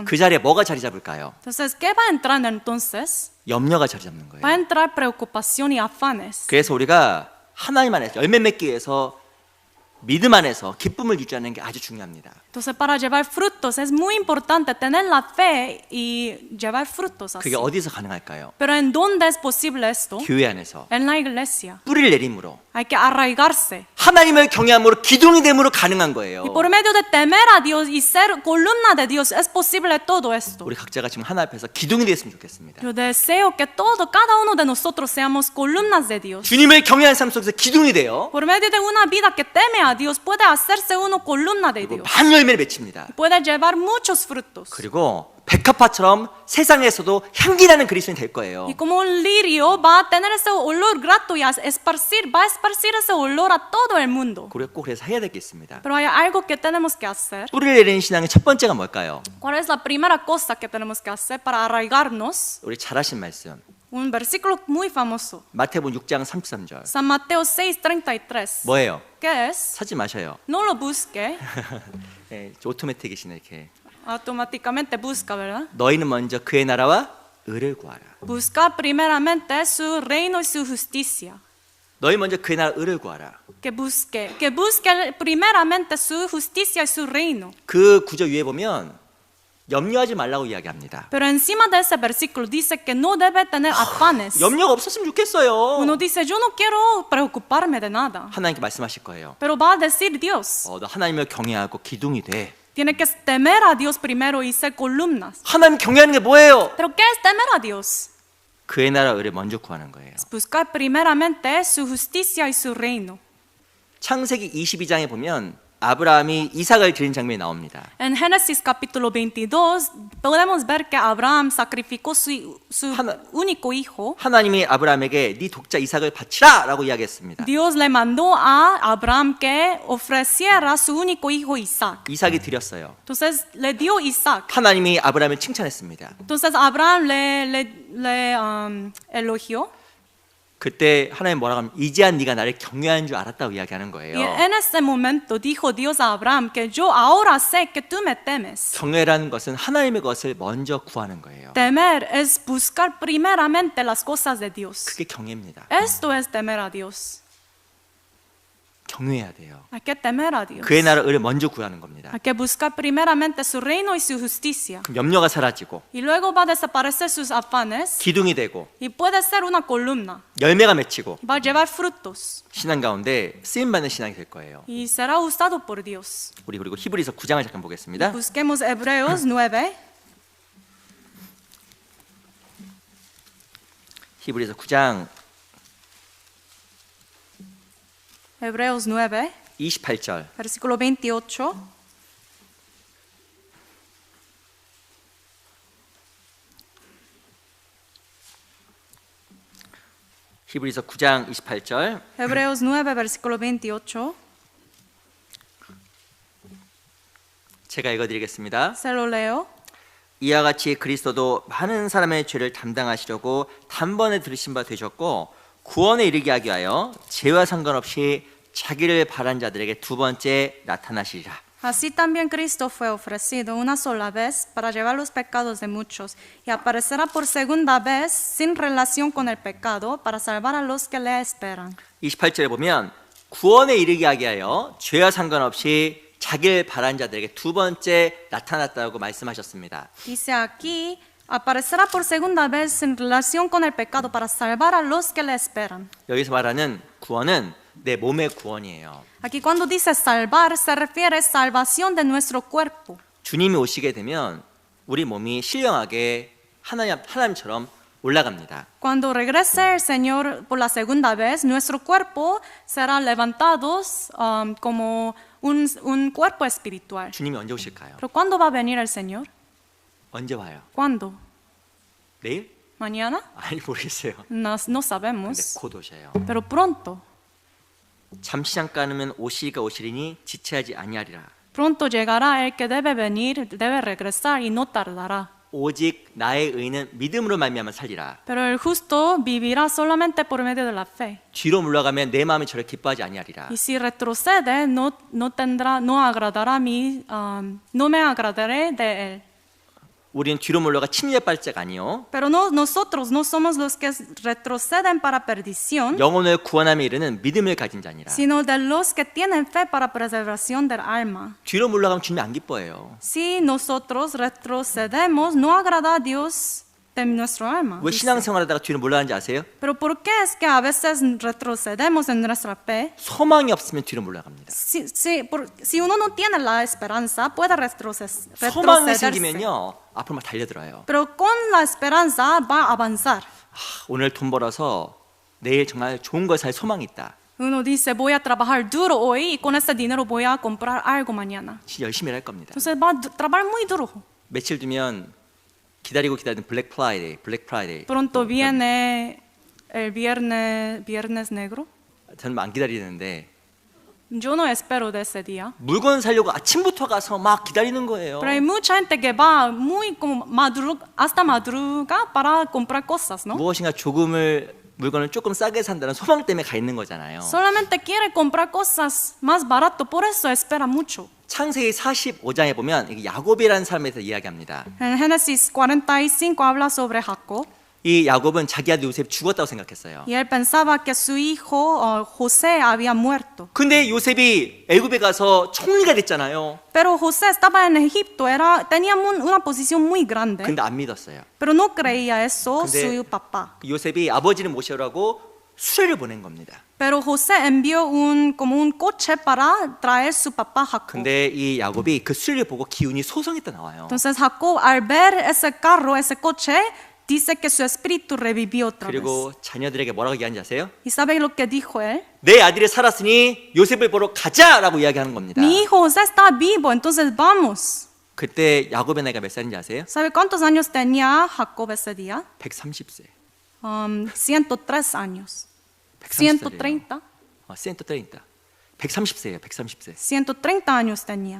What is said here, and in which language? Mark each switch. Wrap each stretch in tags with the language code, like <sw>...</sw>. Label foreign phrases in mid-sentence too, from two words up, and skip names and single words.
<ko>그 자리에 뭐가 자리 잡을까요?</ko> <es>Entonces, ¿qué va a entrar entonces?</es> <ko>염려가 자리 잡는 거예요.</ko> <es>Va a entrar preocupación y afanes.</es> <ko>그래서 우리가 하나님 안에서 열매 맺기 위해서 믿음 안에서 기쁨을 유지하는 게 아주 중요합니다.</ko> <es>Entonces, para llevar frutos es muy importante tener la fe y llevar frutos así.</es> <ko>그게 어디서 가능할까요?</ko> <es>Pero ¿en dónde es posible esto?</es> <ko>교회 안에서</ko> <es>En la iglesia.</es> <ko>뿌리를 내림으로</ko> <es>Hay que arraigarse.</es> <ko>하나님을 경외함으로 기둥이 됨으로 가능한 거예요.</ko> <es>Y por medio de temer a Dios y ser columna de Dios es posible todo esto.</es> <ko>우리 각자가 지금 하나 앞에서 기둥이 됐으면 좋겠습니다.</ko> <es>Yo deseo que cada uno de nosotros seamos columnas de Dios.</es> <ko>주님을 경외하는 삶 속에서 기둥이 돼요.</ko> <es>Por medio de una vida que teme a Dios puede hacerse uno columna de Dios.</es> <ko>많은 열매를 맺힙니다.</ko> <es>Puede llevar muchos frutos.</es> <ko>그리고 백합화처럼 세상에서도 향기 나는 그리스도인이 될 거예요.</ko> <es>Y como un lirio va a tener ese olor grato y va a esparcir ese olor a todo el mundo.</es> <ko>우리가 꼭 그래서 해야 될 게 있습니다.</ko> <es>Pero hay algo que tenemos que hacer.</es> <ko>뿌리를 내리는 신앙의 첫 번째가 뭘까요?</ko> <es>¿Cuál es la primera cosa que tenemos que hacer para arraigarnos?</es> <ko>우리 잘 하신 말씀.</ko> <es>Un versículo muy famoso.</es> <ko>마태복음 6장 33절.</ko> <es>San Mateo 6:33.</es> <ko>뭐예요?</ko> <es>¿Qué es?</es> <ko>찾지 마셔요.</ko> <es>No lo busque.</es> <ko>네, 오토매틱이시네 이렇게.</ko> <es>Automáticamente busca, ¿verdad?</es> <ko>너희는 먼저 그의 나라와 의를 구하라.</ko> <es>Busca primeramente su reino y su justicia.</es> <ko>너희 먼저 그의 나라 의를 구하라.</ko> <es>Que busque primeramente su justicia y su reino.</es> <ko>그 구절 위에 보면 염려하지 말라고 이야기합니다.</ko> <es>Pero encima de ese versículo dice que no debe tener afanes.</es> <ko>염려가 없었으면 좋겠어요.</ko> <es>Uno dice, yo no quiero preocuparme de nada.</es> <ko>하나님께 말씀하실 거예요.</ko> <es>Pero va a decir Dios,</es> <ko>너 하나님을 경외하고 기둥이 돼.</ko> <es>tiene que temer a Dios primero y ser columnas.</es> <ko>하나님 경외하는 게 뭐예요?</ko> <es>Pero ¿qué es temer a Dios?</es> <ko>그의 나라 의를 먼저 구하는 거예요.</ko> <es>Buscar primeramente su justicia y su reino.</es> <ko>창세기 22장에 보면 아브라함이 이삭을 드린 장면이 나옵니다.</ko> <es>En Génesis capítulo 22 podemos ver que Abraham sacrificó su único hijo.</es> <ko>하나님이 아브라함에게 네 독자 이삭을 바치라라고 이야기했습니다.</ko> <es>Dios le mandó a Abraham que ofreciera su único hijo Isaac.</es> <ko>이삭이 드렸어요.</ko> <es>Entonces le dio Isaac.</es> <ko>하나님이 아브라함을 칭찬했습니다.</ko> <es>Entonces Abraham le elogió.</es> <ko>그때 하나님 뭐라고 하면 이제야 네가 나를 경외하는 줄 알았다고 이야기하는</ko> <es>Y</es> <ko>거예요.</ko> <es>en ese momento dijo Dios a Abraham que yo ahora sé que tú me temes.</es> <ko>경외라는 것은 하나님의 것을 먼저 구하는 거예요.</ko> <es>Temer es buscar primeramente las cosas de Dios.</es> <ko>그게 경외입니다.</ko> <es>Esto es temer a Dios.</es> <ko>경외해야 돼요.</ko> <es>Hay que temer a Dios.</es> <ko>그의 나라를 먼저 구하는 겁니다.</ko> <es>Hay que buscar primeramente su reino y su justicia.</es> <ko>그럼 염려가 사라지고</ko> <es>Y luego va a desaparecer sus afanes</es> <ko>기둥이 되고</ko> <es>y puede ser una columna.</es> <ko>열매가 맺히고</ko> <es>Va a llevar frutos</es> <ko>신앙 가운데 쓰임 받는 신앙이 될 거예요.</ko> <es>y será usado por Dios.</es> <ko>우리 그리고 히브리서 9장을 잠깐 보겠습니다.</ko> <es>Busquemos Hebreos 9.</es> <ko>히브리서 9장</ko> <es>Hebreos 9,</es> <ko>28절.</ko> <es>versículo 28.</es> <ko>히브리서 9장 28절.</ko> <es>Hebreos 9, versículo 28.</es> <ko>제가 읽어드리겠습니다.</ko> <es>Se lo leo.</es> <ko>이와 같이 그리스도도 많은 사람의 죄를 담당하시려고 단번에 들으신 바 되셨고 구원에 이르게 하기 위하여 죄와 상관없이 자기를 바란 자들에게 두 번째 나타나시리라.</ko> <es>Así también Cristo fue ofrecido una sola vez para llevar los pecados de muchos y aparecerá por segunda vez sin relación con el pecado para salvar a los que le esperan.</es> <ko>28절에 보면 구원에 이르게 하기 위하여 죄와 상관없이 자기를 바란 자들에게 두 번째 나타났다고 말씀하셨습니다.</ko> <es>Dice aquí, aparecerá por segunda vez en relación con el pecado para salvar a los que le esperan.</es> <ko>여기서 말하는 구원은 내 몸의 구원이에요.</ko> <es>Aquí cuando dice salvar se refiere a salvación de nuestro cuerpo.</es> <ko>주님이 오시게 되면 우리 몸이 신령하게 하나님처럼 올라갑니다.</ko> <es>Cuando regrese el Señor por la segunda vez, nuestro cuerpo será levantado como un cuerpo espiritual.</es> <ko>주님이 언제 오실까요?</ko> <es>Pero ¿cuándo va a venir el Señor?</es> <ko>언제 와요?</ko> <es>¿Cuándo?</es> <ko>내일?</ko> <es>¿Mañana?</es> <ko>아니 모르겠어요.</ko> <es>No</es> <ko>근데</ko> <es>sabemos,</es> <ko>곧 오셔요.</ko> <es>pero pronto.</es> <ko>잠시 잠깐이면 오시리가 오시리니 지체하지 아니하리라.</ko> <es>Pronto llegará el que debe venir, debe regresar y no tardará.</es> <ko>오직 나의 의는 믿음으로 말미암아 살리라.</ko> <es>Pero el justo vivirá solamente por medio de la fe.</es> <ko>뒤로 물러가면 내 마음이 저를 기뻐하지 아니하리라.</ko> <es>Y si retrocede, no me agradaré de él.</es> <ko>우리는 뒤로 물러가 침례 발자가 아니요</ko> <es>Pero nosotros no somos los que retroceden para perdición,</es> <ko>영혼을 구원함에 이르는 믿음을 가진 자니라.</ko> <es>sino de los que tienen fe para preservación del alma.</es> <ko>뒤로 물러가면 주님이 안 기뻐해요.</ko> <es>Si nosotros retrocedemos, no agrada a Dios de nuestro alma.</es> <ko>왜</ko> <es>dice.</es> <ko>신앙생활하다가 뒤로 물러가는지 아세요?</ko> <es>Pero ¿por qué es que a veces retrocedemos en nuestra fe?</es> <ko>소망이 없으면 뒤로 물러갑니다.</ko> <es>Si uno no tiene la esperanza, puede</es> <ko>소망이</ko> <es>retrocederse.</es> <ko>생기면요 앞으로 막 달려들어요.</ko> <es>Pero con la esperanza va a avanzar.</es> <ko>오늘 돈 벌어서 내일 정말 좋은 걸 살 소망이 있다.</ko> <es>Uno dice, voy a trabajar duro hoy y con ese dinero voy a comprar algo mañana.</es> <ko>진짜 열심히 할 겁니다.</ko> <es>Entonces va a trabajar muy duro.</es> <ko>며칠 뒤면 기다리고 기다리는 블랙 프라이데이.</ko> <es>Pronto viene el viernes negro.</es> <ko>저는 안 기다리는데</ko> <es>Yo no espero de ese día.</es> <ko>물건 사려고 아침부터 가서 막 기다리는 거예요.</ko> <es>Pero hay mucha gente que va muy como hasta madruga para comprar cosas, ¿no?</es> <ko>무엇인가 물건을 조금 싸게 산다는 소망 때문에 가 있는 거잖아요.</ko> <es>Solamente quiere comprar cosas más barato, por eso espera mucho.</es> <ko>창세기 45장에 보면 이게 야곱이라는 사람에 대해서 이야기합니다.</ko> <es>En Génesis 45 habla sobre Jacob.</es> <ko>이 야곱은 자기 아들 요셉이 죽었다고 생각했어요.</ko> <es>Y él pensaba que su hijo José había muerto.</es> <ko>근데 요셉이 애굽에 가서 총리가 됐잖아요.</ko> <es>Pero José estaba en Egipto, tenía una posición muy grande.</es> <ko>근데 안 믿었어요.</ko> <es>Pero no creía eso</es> <ko>근데</ko> <es>su papá.</es> <ko>요셉이 아버지를 모셔라고 수레를 보낸 겁니다.</ko> <es>Pero José envió como un coche para traer su papá Jacob.</es> <ko>근데 이 야곱이 그 수레를 보고 기운이 소성했다 나와요.</ko> <es>Entonces Jacob al ver ese carro, ese coche, dice que su espíritu revivió otra vez.</es> <ko>그리고 자녀들에게 뭐라고 얘기하는지 아세요?</ko> <es>¿Y sabe lo que dijo él?</es> <ko>내 아들이 살았으니 요셉을 보러 가자라고 이야기하는 겁니다.</ko> <es>Mi hijo José está vivo, entonces vamos.</es> <ko>그때 야곱의 나이가 몇 살인지 아세요?</ko> <es>¿Sabe cuántos años tenía Jacob ese día?</es> <ko>130세.</ko> <es>103 años.</es> <ko>130.</ko> <es>130.</es> <ko>130. 130세예요. 130세.</ko> <es>130 años tenía.</es>